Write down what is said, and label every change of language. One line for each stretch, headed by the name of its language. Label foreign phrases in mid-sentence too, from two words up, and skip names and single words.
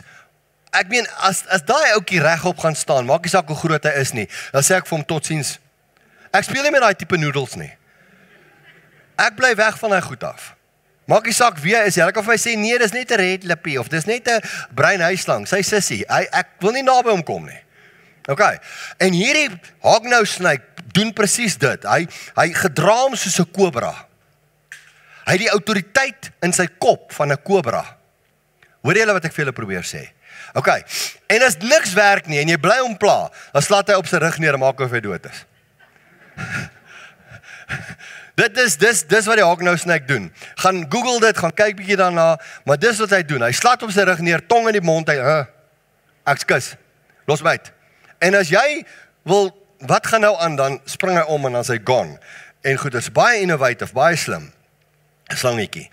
Afrikaans: Ek meen, as daai ouetjie regop gaan staan, maak nie saak hoe groot hy is nie, dan sê ek vir hom totsiens. Ek speel nie met daai tipe noodles nie. Ek bly weg van hy goed af. Maak nie saak wie hy is, hy kan vir my sê, nee, dis net 'n red lippie, of dis net 'n bruin huislang, sy sussie, ek wil nie naby hom kom nie. Okay, en hierdie
English: hawk-nose snake
Afrikaans: doen presies dit, hy gedra hom soos 'n kobra. Hy het die autoriteit in sy kop van 'n kobra. Hoor julle wat ek vir julle probeer sê? Okay, en as niks werk nie, en jy bly hom pla, dan slaat hy op sy rug neer en maak of hy dood is. Dis wat die
English: hawk-nose snake
Afrikaans: doen. Gaan Google dit, gaan kyk bietjie daarna, maar dis wat hy doen. Hy slaat op sy rug neer, tong in die mond, ekskus, los my uit. En as jy wil, wat gaan nou aan, dan spring hy om en dan is hy gone. En goed, dit is baie innovative, baie slim, slangetjie.